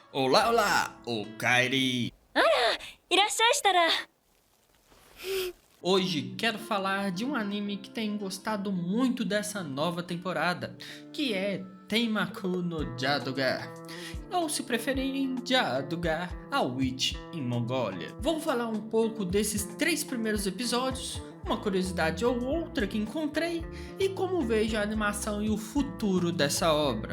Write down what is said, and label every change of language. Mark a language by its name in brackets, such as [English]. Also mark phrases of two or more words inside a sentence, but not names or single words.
[Portuguese] Olá, olá, o Kairi! [Japanese] いらっしゃいしたら。 [Portuguese] Hoje quero falar de um anime que tem gostado muito dessa nova temporada, que é Tenmaku no Jadugar, ou se preferirem, Jadugar, a Witch em Mongólia. Vou falar um pouco desses 3 primeiros episódios, uma curiosidade ou outra que encontrei e como vejo a animação e o futuro dessa obra.